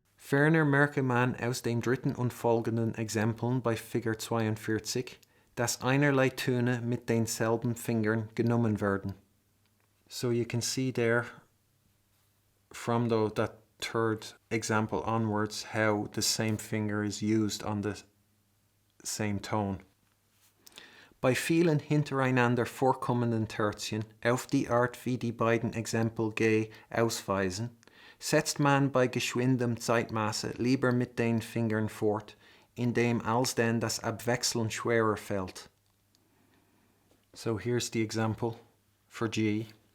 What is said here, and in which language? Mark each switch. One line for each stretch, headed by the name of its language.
German: Ferner merke man aus den dritten und folgenden Exempeln bei Figur 42, dass einerlei Töne mit denselben Fingern genommen werden.
English: So you can see there from that third example onwards how the same finger is used on the same tone.
German: Bei vielen hintereinander vorkommenden Tertien, auf die Art wie die beiden Exempel G ausweisen, setzt man bei geschwindem Zeitmaße lieber mit den Fingern fort, indem alsdann das Abwechseln schwerer fällt.
English: So here's the example for G.